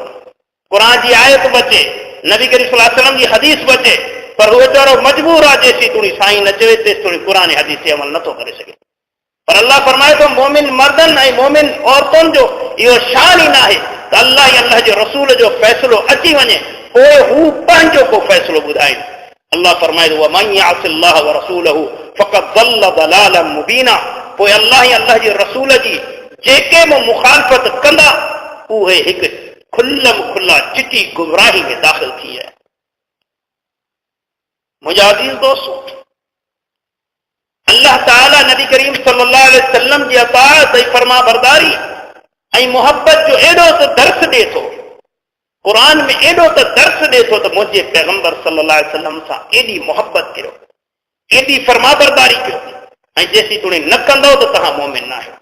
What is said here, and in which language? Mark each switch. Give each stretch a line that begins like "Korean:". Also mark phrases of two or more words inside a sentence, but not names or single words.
Sindhi: क़ुर जी आयत बचे, नबी करीम
Arabic: صلى الله عليه وسلم
Sindhi: जी हदीस बचे, पर उहो वीचारो मजबूर आहे जेसीं तूणी साईं न चवे तेसि तूणी क़ुर हदीस ते अमल नथो करे सघे। पर अल्लाह फरमाए थो मोमिन मर्दनि ऐं मोमिन औरतुनि जो इहो शान ई न आहे त अल्लाह ऐं अल्लाह जे रसूल जो फ़ैसिलो अची वञे पोइ हू पंहिंजो को फ़ैसिलो ॿुधाइनि। अल्लाह फरमाए थो
Arabic: ومن يعص الله ورسوله فقد ضل ضلالا مبينا,
Sindhi: पोइ अल्लाह ऐं अल्लाह जे रसूल जी जेके बि मुखालफ़त कंदा उहे हिकु खुल्लम खुल्ला चिटी गुमराही में दाख़िल थी आहे। मुंहिंजा अज़ीज़ दोस्त, अल्लाह ताला नबी करीम
Arabic: صلى الله عليه وسلم
Sindhi: जी अताअत ऐं फरमा बरदारी ऐं मोहब्बत जो एॾो त दर्स ॾिए थो, क़ुर में एॾो त दर्स ॾिए थो त मुंहिंजे पैगंबर
Arabic: صلى الله عليه وسلم
Sindhi: सां एॾी मोहब्बत कयो, एॾी फरमा बरदारी कयो ऐं जेसीं तूणी न कंदो त तव्हां मोमिन न आहियो।